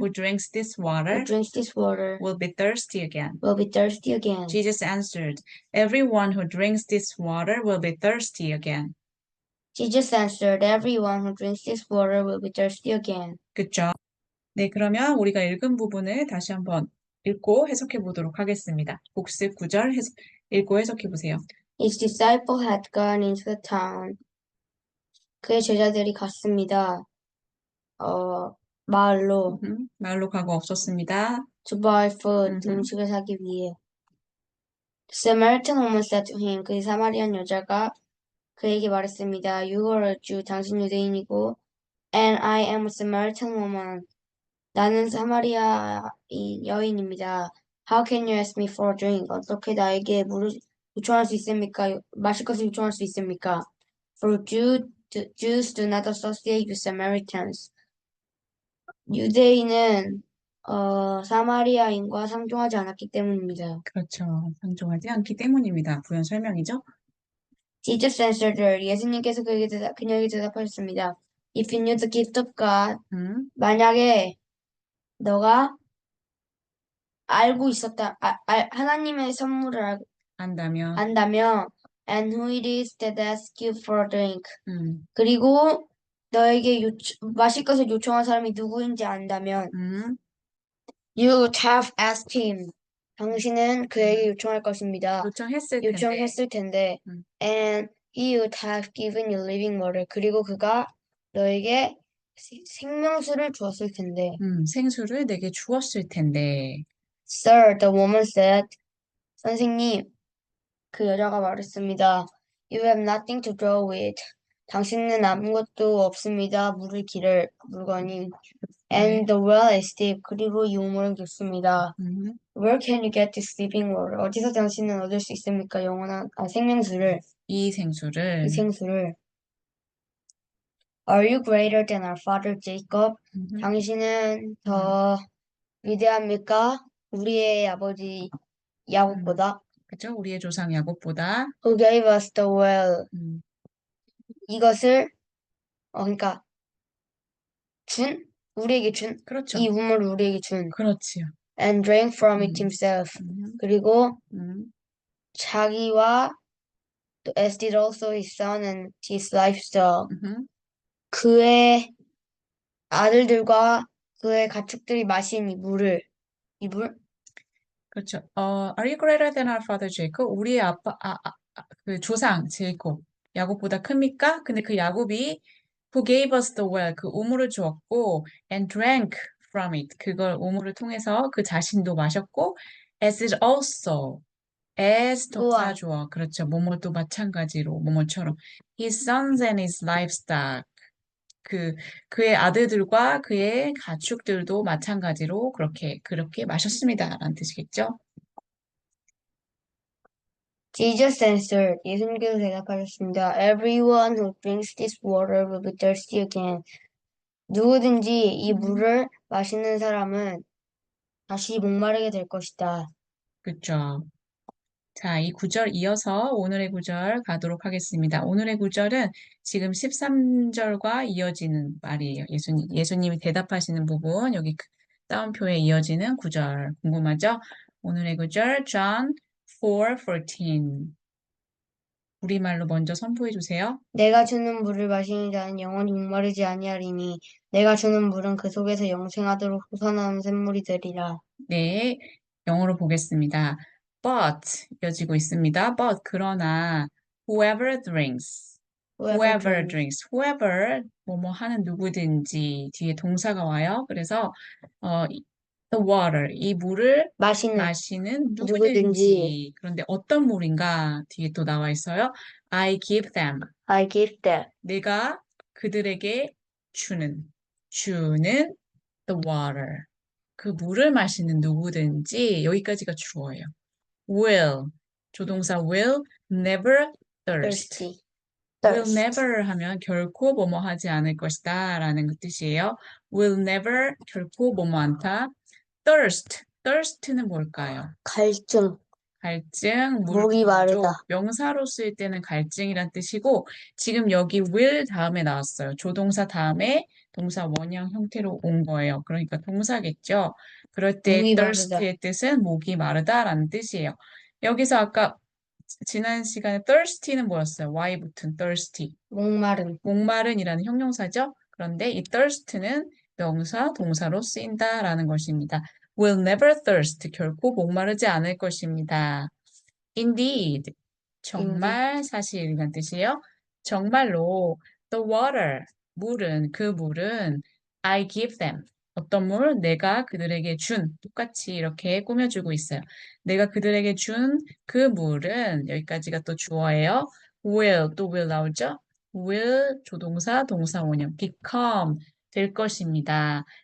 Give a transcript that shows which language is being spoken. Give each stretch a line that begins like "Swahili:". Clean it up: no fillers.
English: who drinks this water will be thirsty again. Jesus answered, Everyone who drinks this water will be thirsty again. Jesus answered, Everyone who drinks this water will be thirsty again.
Korean: 그쵸? 네, 그러면 우리가 읽은 부분을 다시 한번 읽고 해석해 보도록 하겠습니다. 복습 9절 읽고 해석해 보세요.
English: His disciple had gone into the town.
Korean: 그의 제자들이 갔습니다. 마을로. 마을로 가고 없었습니다.
English: To buy food,
Korean: 음식을 사기 위해.
English: The Samaritan woman said to him,
Korean: 그 사마리안 여자가 그에게 말했습니다.
English: You are a Jew,
Korean: 당신 유대인이고,
English: and I am a Samaritan woman.
Korean: 나는 사마리아 여인입니다.
English: How can you ask me for a drink?
Korean: 어떻게 나에게 물을 요청할 수 있습니까? 마실 것을 요청할 수 있습니까? For Jews do not associate with Samaritans. 유대인은 사마리아인과 상종하지 않았기 때문입니다. 그렇죠. 상종하지 않기 때문입니다. 부연 설명이죠.
English: Jesus answered her.
Korean: 예수님께서 그녀에게 대답하셨습니다.
English: If you knew the gift of God,
Korean: 만약에 너가 알고 있었다, 하나님의 선물을 안다면,
English: and who it is that asks you for a drink.
Korean: 그리고 너에게 마실 것을 요청한 사람이 누구인지 안다면,
English: you would have asked him.
Korean: 당신은 그에게 요청할 것입니다. 요청했을 텐데.
English: And he would have given you living water.
Korean: 그리고 그가 너에게 생명수를 주었을 텐데. 생수를 내게 주었을 텐데.
English: Sir, the woman said.
Korean: 선생님, 그 여자가 말했습니다.
English: You have nothing to draw with.
Korean: 당신은 아무것도 없습니다. 물을 기를 물건이.
English: And
Korean: 네.
English: the well is deep.
Korean: 그리고 이 우물은 깊습니다. 음,
English: Where can you get this living water?
Korean: 어디서 당신은 얻을 수 있습니까? 영원한 생명수를, 이 이 생수를. 생수를.
English: Are you greater than our father Jacob? 음,
Korean: 당신은 음, 더 위대합니까? 우리의 아버지 음. 야곱보다. 그죠? 우리의 조상 야곱보다.
English: Who gave us the well? 음,
Korean: 이것을 그러니까 우리에게 준 그렇죠. 이 우물을 우리에게 준 그렇지요.
English: and drank from it 음, himself. 음,
Korean: 그리고 음. 자기와 또
English: as did also his son and his livestock. 음.
Korean: 그의 아들들과 그의 가축들이 마신 이 물, 그렇죠.
English: Are you greater than our father Jacob?
Korean: 우리의 그 조상 제이콥, 야곱보다 큽니까? 근데 그 야곱이
English: who gave us the well,
Korean: 그 우물을 주었고,
English: and drank from it,
Korean: 그걸 우물을 통해서 그 자신도 마셨고,
English: as it also, as
Korean: 동사 또한 주어, 그렇죠. 뭐뭐도 마찬가지로, 뭐뭐처럼,
English: his sons and his livestock,
Korean: 그 그의 아들들과 그의 가축들도 마찬가지로 그렇게 마셨습니다라는 뜻이겠죠?
English: Jesus answered.
Korean: 예수님께서 대답하셨습니다.
English: Everyone who drinks this water will be thirsty again.
Korean: 누구든지 이 음. 물을 마시는 사람은 다시 목마르게 될 것이다. 그렇죠. 자, 이 구절 이어서 오늘의 구절 가도록 하겠습니다. 오늘의 구절은 지금 13절과 이어지는 말이에요. 예수님이 대답하시는 부분, 여기 따옴표에 이어지는 구절 궁금하죠? 오늘의 구절 John 4:14. 우리말로 먼저 선포해 주세요. 내가 주는 물을 마시는 자는 영원히 목마르지 아니하리니 내가 주는 물은 그 속에서 영생하도록 솟아나는 샘물이 되리라. 네, 영어로 보겠습니다. But 이어지고 있습니다.
English: But
Korean: 그러나
English: whoever drinks, Whoever whoever drinks drinks, whoever
Korean: 뭐뭐 하는 누구든지 뒤에 동사가 와요. 그래서
English: the water
Korean: 이 물을 마시는 마시는 누구든지 누구든지 그런데 어떤 물인가 뒤에 또 나와 있어요.
English: I give them I give them
Korean: 내가 그들에게 주는
English: the water
Korean: 그 물을 마시는 누구든지 여기까지가 주어예요.
English: will
Korean: 조동사
English: will never thirst. thirsty thirst
Korean: never 하면 결코 뭐뭐 하지 않을 것이다 라는 그 뜻이에요.
English: will never
Korean: 결코 뭐뭐 않다. thirst는 뭘까요? 갈증 갈증, 물 목이 부족, 마르다 명사로 쓰일 때는 갈증이란 뜻이고, 지금 여기 will 다음에 나왔어요. 조동사 다음에 동사 원형 형태로 온 거예요. 그러니까 동사겠죠. 그럴 때 목이 마르다 thirst의 뜻은 목이 마르다라는 뜻이에요. 여기서 아까 지난 시간에 thirsty는 뭐였어요? Y 붙은 thirsty. 목마름 목마른이라는 형용사죠. 그런데 이 thirst는 명사, 동사로 쓰인다라는 것입니다.
English: will never thirst,
Korean: 결코 목마르지 않을 것입니다.
English: Indeed,
Korean: 인디 정말 사실이란 뜻이에요. 정말로
English: the water,
Korean: 그 물은
English: I give them.
Korean: 어떤 물? 내가 그들에게 똑같이 이렇게 꾸며주고 있어요. 내가 그들에게 준 그 물은, 여기까지가 또 주어예요. 또 will 나오죠?
English: will,
Korean: 조동사, 동사 원형, become, 될 것입니다.